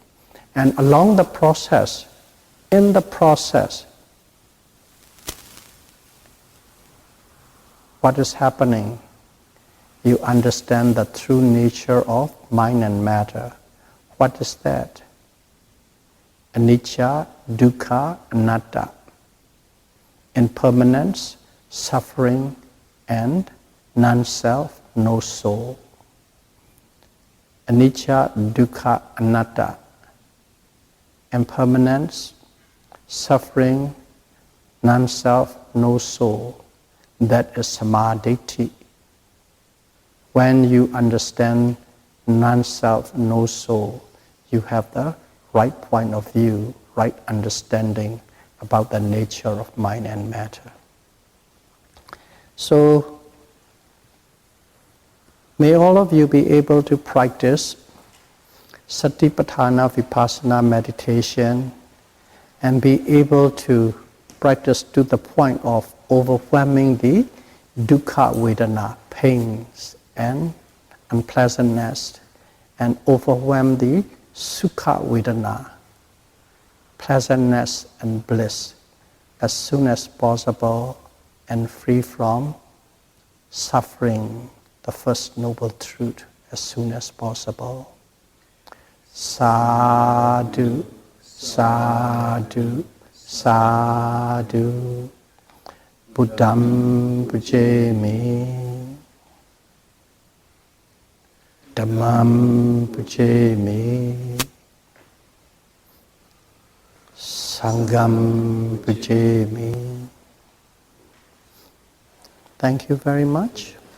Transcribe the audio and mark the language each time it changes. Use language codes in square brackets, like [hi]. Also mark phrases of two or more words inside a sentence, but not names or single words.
[en] And along the process, in the process, what is happening? You understand the true nature of mind and matter. What is that? [pi] Anicca, dukkha, anatta. [en] Impermanence, suffering, and non-self, no soul. [pi] Anicca, dukkha, anatta. [en] Impermanence, suffering, non-self, no soul. That is samadhi. When you understand non-self, no soul, you have the right point of view, right understanding about the nature of mind and matter. So, may all of you be able to practice [pi] Satipatthana Vipassana [en] meditation and be able to practice to the point of overwhelming the [pi] dukkha vedana, [en] pains and unpleasantness, and overwhelm the [pi] sukha vedana, [en] pleasantness and bliss, as soon as possible, and free from suffering, the first noble truth, as soon as possible. [pi] Sadhu, sadhu, sadhu. Buddham pujami, Dhammam pujami, Sangham pujami. [en] Thank you very much.